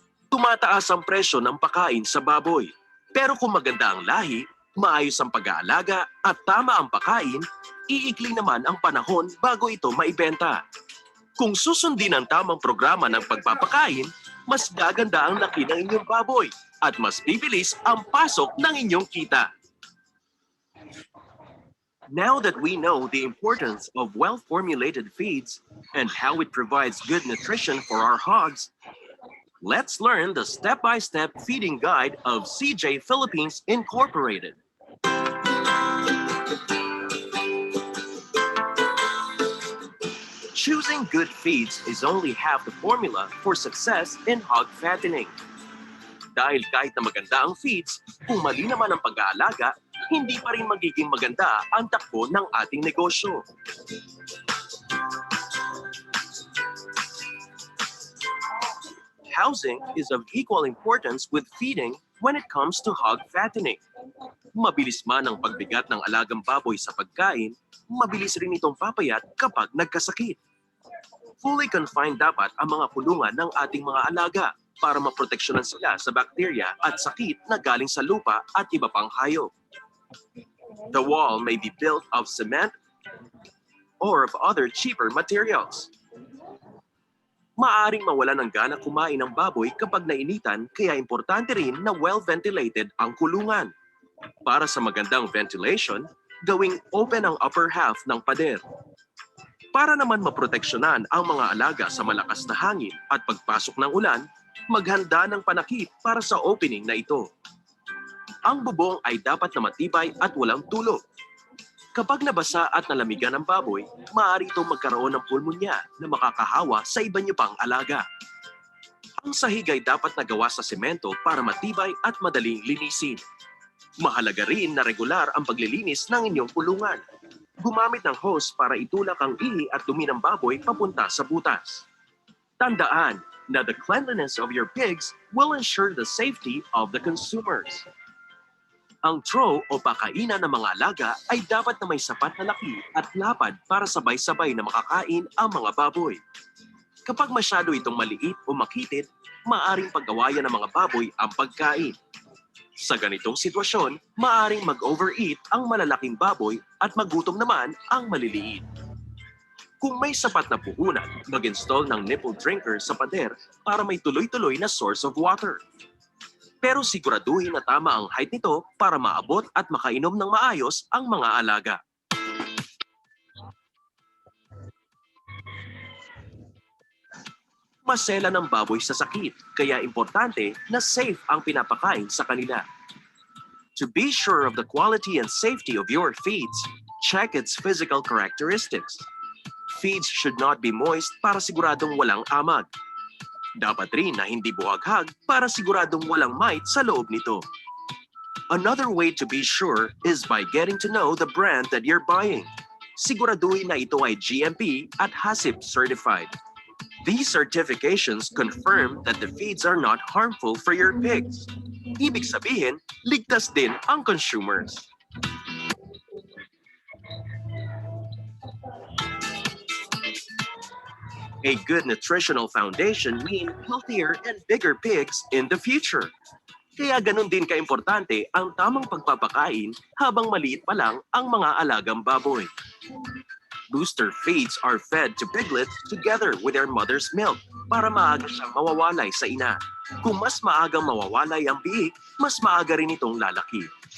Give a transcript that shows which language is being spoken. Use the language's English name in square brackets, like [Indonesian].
[Filipino] Tumataas ang presyo ng pagkain sa baboy. Pero kung maganda ang lahi, maayos ang pag-aalaga at tama ang pagkain, iikli naman ang panahon bago ito maibenta. Kung susundin ang tamang programa ng pagpapakain, mas gaganda ang laki ng inyong baboy at mas bibilis ang pasok ng inyong kita. [English] Now that we know the importance of well-formulated feeds and how it provides good nutrition for our hogs, let's learn the step-by-step feeding guide of CJ Philippines Incorporated. Choosing good feeds is only half the formula for success in hog fattening. [Filipino] Dahil kahit na maganda ang feeds, kung mali naman ang pag-aalaga, hindi pa rin magiging maganda ang takbo ng ating negosyo. [English] Housing is of equal importance with feeding when it comes to hog fattening. [Filipino] Mabilis man ang pagbigat ng alagang baboy sa pagkain, mabilis rin itong papayat kapag nagkasakit. Fully confined dapat ang mga kulungan ng ating mga alaga para maproteksyonan sila sa bakterya at sakit na galing sa lupa at iba pang hayop. [English] The wall may be built of cement or of other cheaper materials. [Filipino] Maaring mawala ng gana kumain ng baboy kapag nainitan, kaya importante rin na well-ventilated ang kulungan. Para sa magandang ventilation, gawing open ang upper half ng pader. Para naman maproteksyonan ang mga alaga sa malakas na hangin at pagpasok ng ulan, maghanda ng panakip para sa opening na ito. Ang bubong ay dapat na matibay at walang tulo. Kapag nabasa at nalamigan ng baboy, maaari itong magkaroon ng pulmonya na makakahawa sa iba niyo pang alaga. Ang sahig ay dapat nagawa sa semento para matibay at madaling linisin. Mahalaga rin na regular ang paglilinis ng inyong kulungan. Gumamit ng hose para itulak ang ihi at dumi ng baboy papunta sa butas. Tandaan na [English] the cleanliness of your pigs will ensure the safety of the consumers. [Filipino] Ang trough o pakainan ng mga alaga ay dapat na may sapat na laki at lapad para sabay-sabay na makakain ang mga baboy. Kapag masyado itong maliit o makitid, maaaring pag-awayan ng mga baboy ang pagkain. Sa ganitong sitwasyon, maaaring mag-overeat ang malalaking baboy at magutom naman ang maliliit. Kung may sapat na puhunan, mag-install ng nipple drinker sa pader para may tuloy-tuloy na [English] source of water. [Filipino] Pero siguraduhin na tama ang height nito para maabot at makainom ng maayos ang mga alaga. masela ng baboy sa sakit, kaya importante na safe ang pinapakain sa kanila. [English] To be sure of the quality and safety of your feeds, check its physical characteristics. Feeds should not be moist [Filipino] para siguradong walang amag. Dapat rin na hindi buhaghag para siguradong walang mite sa loob nito. [English] Another way to be sure is by getting to know the brand that you're buying. [Filipino] Siguraduhin na ito ay GMP at HACCP certified. [English] These certifications confirm that the feeds are not harmful for your pigs. [Filipino] Ibig sabihin, ligtas din ang consumers. [English] A good nutritional foundation means healthier and bigger pigs in the future. [Filipino] Kaya ganun din kaimportante ang tamang pagpapakain habang maliit pa lang ang mga alagang baboy. [English] Booster feeds are fed to piglets together with their mother's milk [Filipino] para maaga siyang mawawalay sa ina. Kung mas maagang mawawalay ang biik, mas maaga rin itong lalaki.